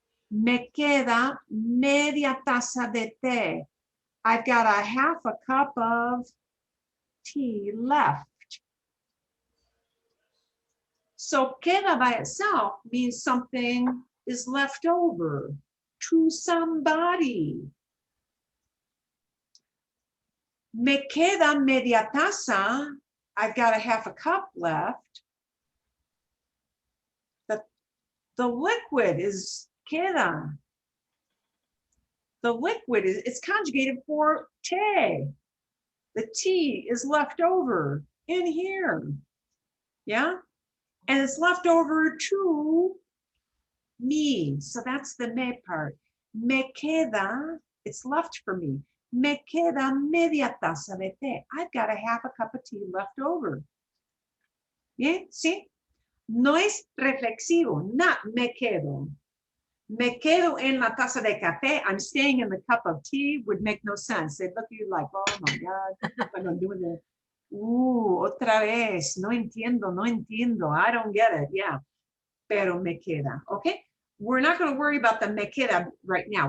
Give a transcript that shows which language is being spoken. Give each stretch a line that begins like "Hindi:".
Spanish: Me queda media taza de té.
English: I've got a half a cup of tea left. So queda by itself means something is left over to somebody.
Spanish: Me queda media taza.
English: I've got a half a cup left. The liquid is queda. The liquid is, it's conjugated for te. The tea is left over in here. Yeah? And it's left over to me. So that's the me part.
Spanish: Me queda,
English: it's left for me.
Spanish: Me queda media taza de té.
English: I've got a half a cup of tea left over.
Spanish: Bien, ¿sí? No es reflexivo, not me quedo. Me quedo en la taza de café.
English: I'm staying in the cup of tea would make no sense. They'd look at you like, oh my God, what am I doing there?
Spanish: Otra vez, no entiendo, no entiendo.
English: I don't get it, yeah.
Spanish: Pero me queda,
English: okay? We're not going to worry about the me queda right now.